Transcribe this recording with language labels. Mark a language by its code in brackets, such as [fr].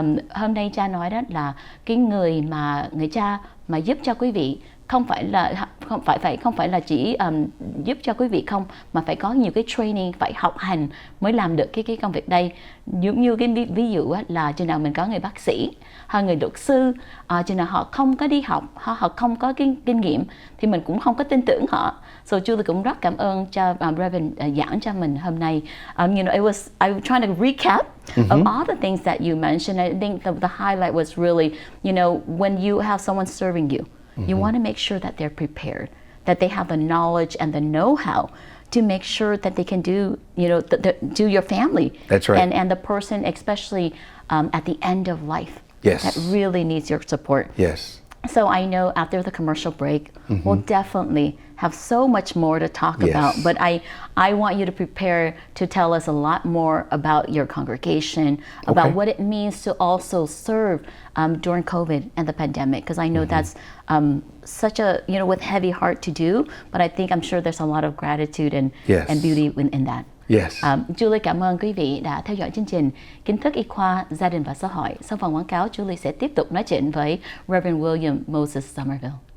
[vi] Hôm nay cha nói đó là cái người cha mà giúp cho quý vị không phải là chỉ giúp cho quý vị không, mà phải có nhiều cái training, phải học hành mới làm được cái công việc đây. Giống như cái ví dụ á, là chừng nào mình có người bác sĩ hay người luật sư, chừng nào họ không có đi học, họ không có cái kinh nghiệm thì mình cũng không có tin tưởng họ. So Julie cũng rất cảm ơn cho Reverend giảng cho mình hôm nay. [en] I was trying to recap of all the things that you mentioned. I think the highlight was really, when you have someone serving you, you want to make sure that they're prepared, that they have the knowledge and the know-how to make sure that they can do, do your family. That's right. And the person, especially at the end of life, yes, that really needs your support. Yes. So I know after the commercial break, we'll definitely have so much more to talk about. But I want you to prepare to tell us a lot more about your congregation, about what it means to also serve during COVID and the pandemic, because I know that's such a, with heavy heart to do, but I'm sure there's a lot of gratitude and beauty in that. Yes. [vi] Julie cảm ơn quý vị đã theo dõi chương trình Kiến thức y khoa, gia đình và xã hội. Sau phần quảng cáo, Julie sẽ tiếp tục nói chuyện với Reverend William Moses Somerville.